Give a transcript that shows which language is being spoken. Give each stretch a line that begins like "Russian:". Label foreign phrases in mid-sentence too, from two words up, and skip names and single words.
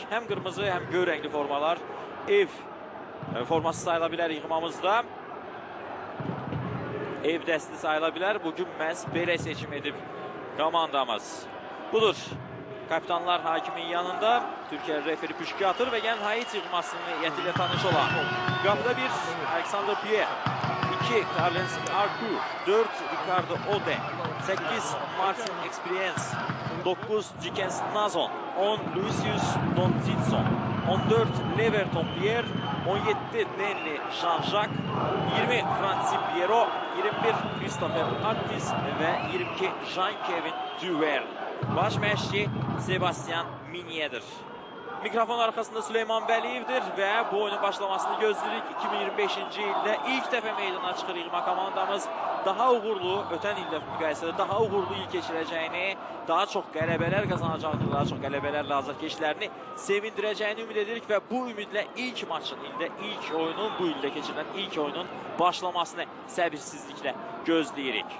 Azerbaijani: Həm qırmızı, həm göy rəngli formalar ev forması sayıla bilər yığmamızda. Ev dəsti sayıla bilər. Bugün məhz belə seçim edib komandamız. Budur. Kapitanlar hakimin yanında. Türkiyə referi püşkü atır və gəlin Haiti yığmasının heyəti ilə tanış olaq. Qapıda 1 Alexander Pierre, 2 Carlens Arku, 4 Ricardo Ode, 8 Martin Experience, 9 Dikens Nazon, 10 Lucius Dontitson, 14 Leverton Pierre, 17 Denli Jean-Jacques, 20 Francis Piero, 21 Christopher Artis ve 22 Jean-Kevin Duver. Baş məşqçi Sebastian Minye'dir. Mikrofon arkasında Süleyman Bəliyevdir və bu oyunun başlamasını gözləyirik. 2025-ci ildə ilk dəfə meydana çıxır İğma komandamız. Daha uğurlu, ötən ildə müqayisədə daha uğurlu il keçirəcəyini, daha çox qələbələr qazanacağını, daha çox qələbələrlə azarkeşlərini sevindirəcəyini ümid edirik və bu ümidlə ilk maçın, ildə ilk oyunun, bu ildə keçirilən ilk oyunun başlamasını səbirsizliklə gözləyirik.